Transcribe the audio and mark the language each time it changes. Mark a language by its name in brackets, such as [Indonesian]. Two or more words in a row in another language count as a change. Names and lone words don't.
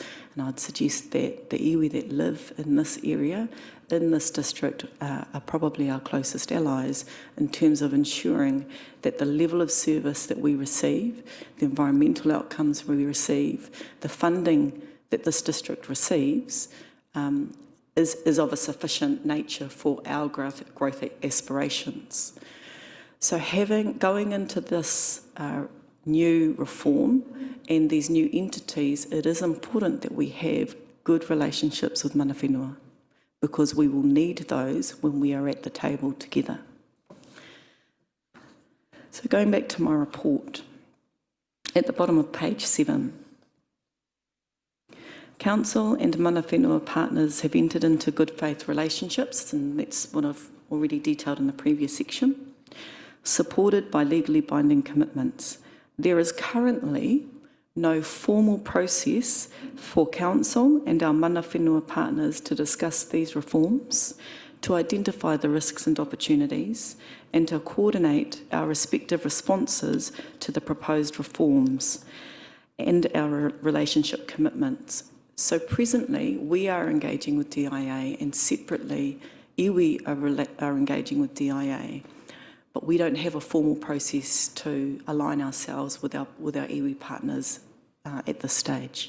[English] And I'd suggest that the iwi that live in this area, in this district, are probably our closest allies in terms of ensuring that the level of service that we receive, the environmental outcomes we receive, the funding that this district receives, is of a sufficient nature for our growth aspirations. So going into this new reform and these new entities, it is important that we have good relationships with [Māori] mana whenua, [English] because we will need those when we are at the table together. So going back to my report, at the bottom of page 7, Council and [Māori] mana whenua [English] partners have entered into good faith relationships, and that's what I've already detailed in the previous section, supported by legally binding commitments. There is currently no formal process for Council and our [Māori] mana whenua [English] partners to discuss these reforms, to identify the risks and opportunities and to coordinate our respective responses to the proposed reforms and our relationship commitments. So presently, we are engaging with DIA, and separately, iwi are engaging with DIA, but we don't have a formal process to align ourselves with our iwi partners at this stage.